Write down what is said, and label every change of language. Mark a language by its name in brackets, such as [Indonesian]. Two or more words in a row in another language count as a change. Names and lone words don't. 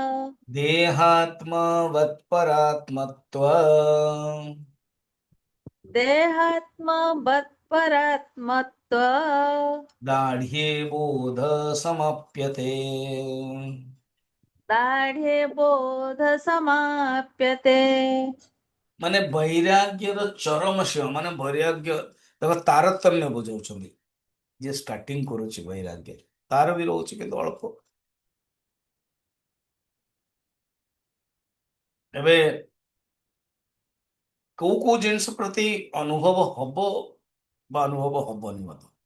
[Sanskrit] देहात्मवत्परात्मत्व देहात्मवत्परात्मत्व दाढ़े बोध समाप्यते। दाढ्ये बोध समाप्यते। [Odia] ମାନେ ବୈରାଗ୍ୟର ଚରମ ସୀମା, ମାନେ ବୈରାଗ୍ୟ ତାଙ୍କ ତାରତମ୍ୟ ବୁଝାଉଛନ୍ତି। ଯିଏ ଷ୍ଟାର୍ଟିଂ କରୁଛି ବୈରାଗ୍ୟ, ତାର ବି ରହୁଛି କିନ୍ତୁ ଅଳ୍ପ। ଏବେ କୋଉ କୋଉ ଜିନିଷ ପ୍ରତି ଅନୁଭବ ହବ ବା ଅନୁଭବ ହବନି ମଧ୍ୟ।